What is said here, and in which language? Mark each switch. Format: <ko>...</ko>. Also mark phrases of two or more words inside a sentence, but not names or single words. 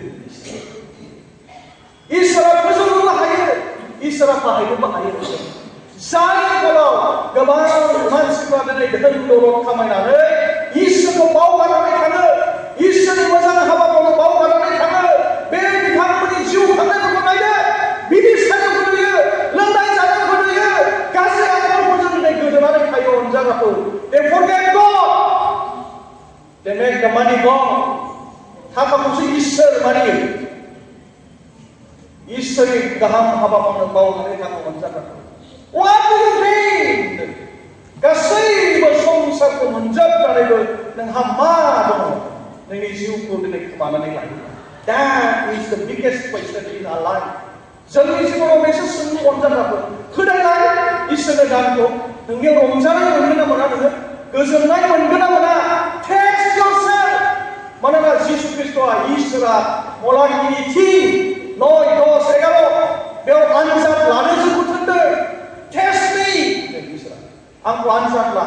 <brx>इसोरा फोजौनोबो हायो इसोरा बाहायनोबो हायो जाय फलाव गोबां मानसिफ्रा दिनै धोन दौलत खामायनानै इसोरखौ बावगारनानै थाङो इसोरनि मोजां हाबाखौ बावगारनानै थाङो बे बिथांमोननि जिउ खांनायफोरखौ नायदो बिदि सानाव गोलैयो लोंनाय जानाय गोलैयो गाज्रि आखलफोरजों दिनै गोदोनानै थायो अनजाग्राफोर</brx> <en>they forget God they make the money God</en> <brx>थाखाखौसो इसोर मानियो इसोरनि गाहाम हाबाखौनो बावनानै थाङो अनजाग्राफोर</brx> <en>What do you mean?</en> <brx>गासैबो संसारखौ मोनजोबनानैबो नोंहा मा दङ नोंनि जिउखौ दिनै खोमानानै लायो</brx> <en>That is the biggest question in our life</en> <brx>जोंनि जिउआव बेसो सोंलु अनजाग्राफोर होनायलाय इसोरनि दानखौ नोंनियाव रंजानाय मोनगोन ना मोना नोङो गोजोननाय मोनगोन ना मोना</brx> <en>Test yourself</en> <brx>मानोना जिसु ख्रिस्टआ इसोरा मलाखिनि 3 9 10 11 बेयाव आनजाद लानो जोंखौ थिनदों</brx> <en>Test me</en> <brx>इसोरा आंखौ आनजाद</brx>